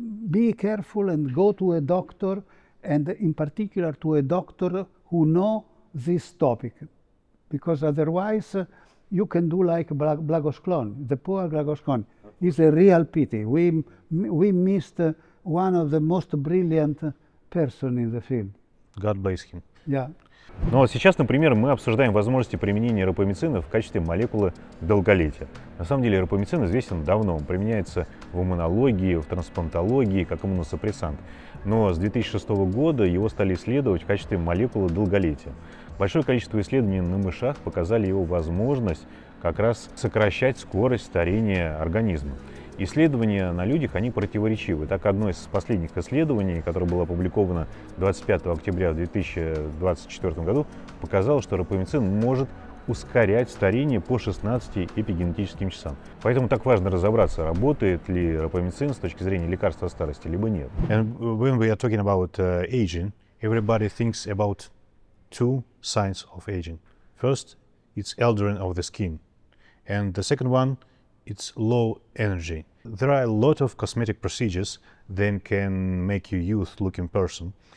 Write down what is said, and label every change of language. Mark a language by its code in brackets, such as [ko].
[en] Be careful and go to a doctor, and in particular to a doctor who know this topic, because otherwise you can do like Blagosclon. The poor Blagosclon is a real pity. We missed one of the most brilliant person in the field. God bless him. Yeah. [ru] Ну вот сейчас, например, мы обсуждаем возможности применения рапамицина в качестве молекулы долголетия. На самом деле рапамицин известен давно, он применяется в иммунологии, в трансплантологии как иммуносупрессант. Но с 2006 года его стали исследовать в качестве молекулы долголетия. Большое количество исследований на мышах показали его возможность как раз сокращать скорость старения организма. Исследования на людях, они противоречивы. Так, одно из последних исследований, которое было опубликовано 25 октября 2024 году, показало, что рапамицин может ускорять старение по 16 эпигенетическим часам. Поэтому так важно разобраться, работает ли рапамицин с точки зрения лекарства от старости, либо нет. [en] And when we are talking about aging, everybody thinks about two signs of aging. First, it's eldering of the skin. And the second one, it's low energy. There are a lot of cosmetic procedures that can make you youth-looking person.